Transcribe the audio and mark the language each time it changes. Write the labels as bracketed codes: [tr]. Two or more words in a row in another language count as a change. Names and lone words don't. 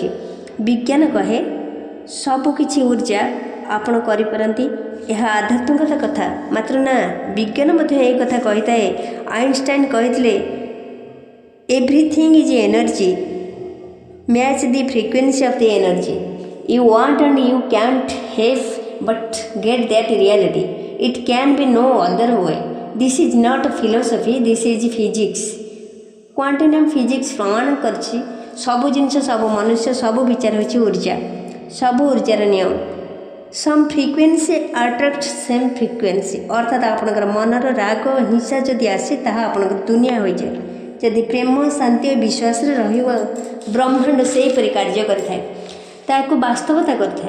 [or] ବିଜ୍ଞାନ କହେ ସବୁକିଛି ଉର୍ଜା ଆପଣ କରିପାରନ୍ତି, ଏହା ଆଧ୍ୟାତ୍ମିକତା କଥା। ମାତ୍ର ନା, ବିଜ୍ଞାନ ମଧ୍ୟ ଏହି କଥା କହିଥାଏ। ଆଇନଷ୍ଟାଇନ କହିଥିଲେ, [en] everything is energy, match the frequency of the energy you want and you can't have but get that reality. It can be no other way. This is not philosophy, this is physics. quantum physics [or] ପ୍ରମାଣ କରଛି ସବୁ ଜିନିଷ, ସବୁ ମନୁଷ୍ୟ, ସବୁ ବିଚାର ହେଉଛି ଉର୍ଜା, ସବୁ ଉର୍ଜାର ନିୟମ। [en] same frequency attract same frequency, [or] ଅର୍ଥାତ୍ ଆପଣଙ୍କର ମନର ରାଗ, ହିଂସା ଯଦି ଆସେ, ତାହା ଆପଣଙ୍କର ଦୁନିଆ ହୋଇଯାଏ। ଯଦି ପ୍ରେମ, ଶାନ୍ତି ଓ ବିଶ୍ୱାସରେ ରହିବ, ବ୍ରହ୍ମାଣ୍ଡ ସେହିପରି କାର୍ଯ୍ୟ କରିଥାଏ, ତାକୁ ବାସ୍ତବତା କରିଥାଏ।